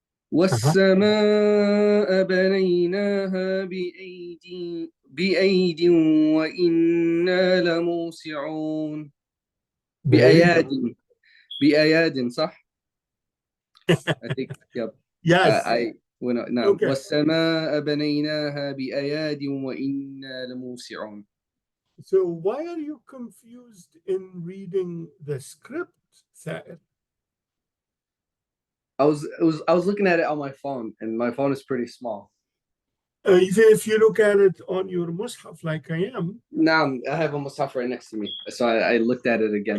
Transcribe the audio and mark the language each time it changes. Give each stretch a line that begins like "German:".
Arabic: والسماء بنيناها بأيد وإنا لموسعون. بأياد صح؟
English: I think yep. Yes.
Arabic: نعم.
English: Okay.
Arabic: والسماء بنيناها بأياد وإنا لموسعون.
English: So why are you confused in reading the script, Sair? I was looking at it on my phone, and my phone is pretty small. Even if you look at it on your mushaf like I am. نعم, I have a mushaf right next to me, so I looked at it again.